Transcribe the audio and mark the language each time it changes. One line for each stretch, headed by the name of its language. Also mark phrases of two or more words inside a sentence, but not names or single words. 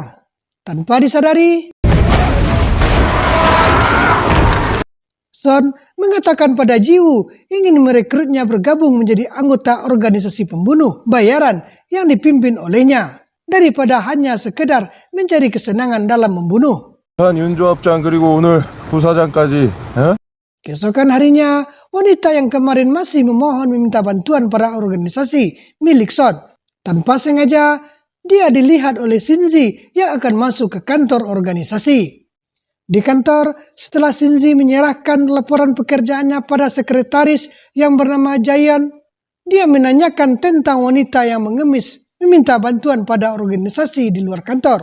Indonesian: Tanpa disadari, Son mengatakan pada Jiwoo ingin merekrutnya bergabung menjadi anggota organisasi pembunuh bayaran yang dipimpin olehnya, daripada hanya sekedar mencari kesenangan dalam membunuh.
Korean: 윤조합장 그리고 오늘 부사장까지.
Indonesian: Keesokan harinya, wanita yang kemarin masih memohon meminta bantuan para organisasi milik Son. Tanpa sengaja, dia dilihat oleh Shinji yang akan masuk ke kantor organisasi. Di kantor, setelah Shinji menyerahkan laporan pekerjaannya pada sekretaris yang bernama Jaeon, dia menanyakan tentang wanita yang mengemis meminta bantuan pada organisasi di luar kantor.